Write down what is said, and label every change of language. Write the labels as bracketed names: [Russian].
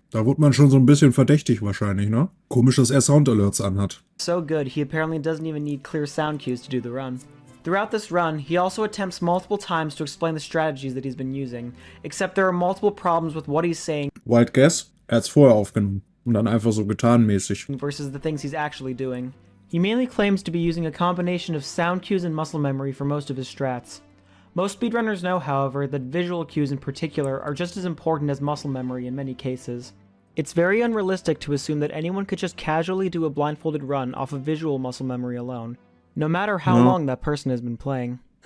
[German] Da wird man schon so ein bisschen verdächtig wahrscheinlich, ne? Komisch, dass er Sound-Alerts anhat. [English] so good he apparently doesn't even need clear sound cues to do the run. Throughout this run, he also attempts multiple times to explain the strategies that he's been using, except there are multiple problems with what he's saying Wild Guess? [German] Er hat's vorher aufgenommen. Und dann einfach so getan-mäßig. [English] versus the things he's actually doing. He mainly claims to be using a combination of sound cues and muscle memory for most of his strats. Most speedrunners know, however, that visual cues in particular are just as important as muscle memory in many cases. It's very unrealistic to assume that anyone could just casually do a blindfolded run off of visual muscle memory alone, no matter how long that person has been playing.